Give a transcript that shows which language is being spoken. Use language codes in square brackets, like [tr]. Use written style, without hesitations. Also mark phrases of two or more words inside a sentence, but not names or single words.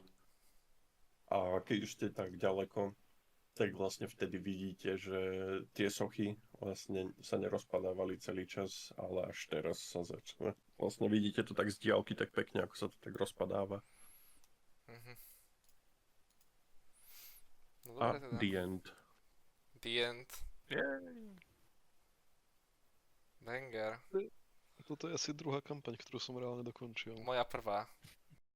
[sk] A keď už ste tak ďaleko, tak vlastne vtedy vidíte, že tie sochy vlastne sa nerozpadávali celý čas, ale až teraz sa začne. Vlastne vidíte to tak z diaľky tak pekne, ako sa to tak rozpadáva. Mhm. No A dobre teda. [en] the end. The end. Banger. [sk] Toto je asi druhá kampaň, ktorú som reálne dokončil. Moja prvá.